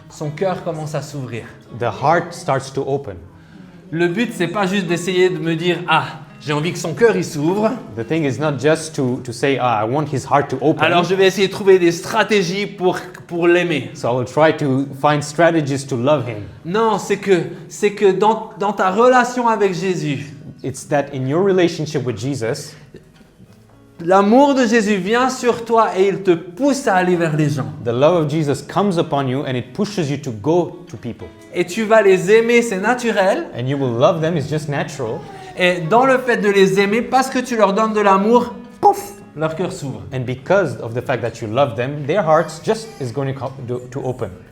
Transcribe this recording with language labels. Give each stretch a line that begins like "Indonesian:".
French: son cœur commence à s'ouvrir.
English: the heart starts to open.
French: Le but, c'est pas juste d'essayer de me dire, ah, j'ai envie que son cœur il s'ouvre,
English: The thing is not just to say, I want his heart to open.
French: alors je vais essayer de trouver des stratégies pour l'aimer.
English: So I will try to find strategies to love him.
French: Non, c'est que dans ta relation avec Jésus,
English: It's that in your relationship with Jesus,
French: l'amour de Jésus vient sur toi et il te pousse à aller vers les gens.
English: the love of Jesus comes upon you and it pushes you to go to people.
French: Et tu vas les aimer, c'est naturel.
English: And you will love them, it's just natural.
French: Et dans le fait de les aimer, parce que tu leur donnes de l'amour, pouf, leur cœur s'ouvre.
English: And because of the fact that you love them, their hearts just is going to open.